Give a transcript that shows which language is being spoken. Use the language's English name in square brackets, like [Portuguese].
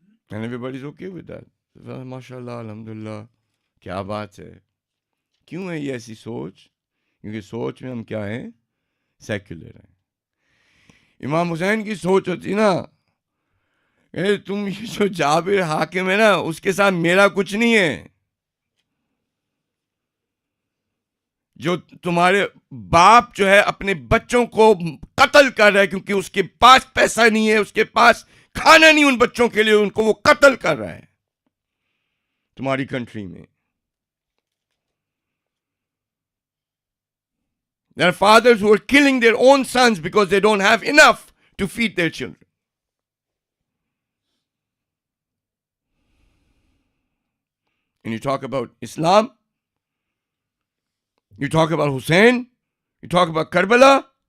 [English] And everybody's okay with that. Well, mashallah, alhamdulillah, [Hindi] क्या बात है. क्यों है ये ऐसी सोच? क्योंकि सोच में हम क्या हैं? सेक्युलर हैं. इमाम हुसैन की सोच होती ना, तुम ये जो जाबिर हाकिम है ना, उसके साथ मेरा कुछ नहीं है. जो तुम्हारे बाप जो है अपने बच्चों को कत्ल कर रहा है क्योंकि उसके पास पैसा नहीं है, उसके पास खाना नहीं उन बच्चों के लिए, उनको वो कत्ल कर रहा है तुम्हारी कंट्री में. [English] There are fathers who are killing their own sons because they don't have enough to feed their children. And you talk about Islam, you talk about Hussein, you talk about Karbala.